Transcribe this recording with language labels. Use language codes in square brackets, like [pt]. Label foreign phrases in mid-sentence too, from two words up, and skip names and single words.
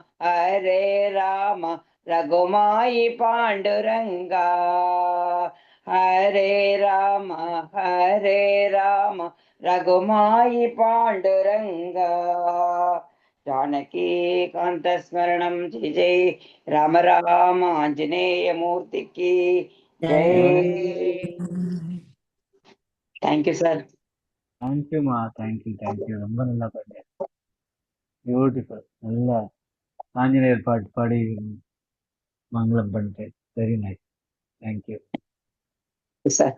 [hi] रघुमाई पांडुरंगा, हरे राम रघुमाई पांडुरंगा, जानकी कांत स्मरणम जय जय राम राम आंजनेय मूर्ति की जय. [en] Thank you sir. [ta] தேங்க்யூமா. தேங்க்யூ. ரொம்ப நல்லா பண்ணேன். பியூட்டிஃபுல். நல்லா ஆஞ்சநேயர் பாட்டு பாடி மங்களம் பண்ணிட்டேன். [en] Very nice. Thank you சார்.